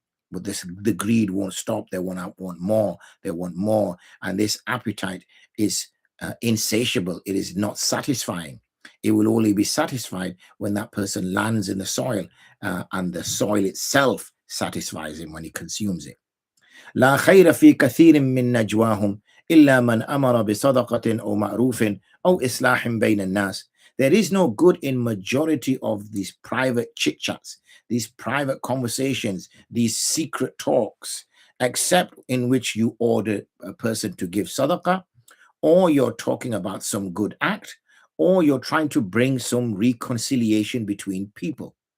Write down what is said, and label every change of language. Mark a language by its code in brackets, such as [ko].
[en] But the greed won't stop. They want more. They want more. And this appetite is insatiable. It is not satisfying. It will only be satisfied when that person lands in the soil, and the soil itself satisfies him when he consumes it. [ar] لا خير في كثير من نجواهم إلا من أمر بصدقة أو معروف أو إصلاح بين الناس. [en] There is no good in majority of these private chit-chats, these private conversations, these secret talks, except in which you order a person to give sadaqah, or you're talking about some good act, or you're trying to bring some reconciliation between people.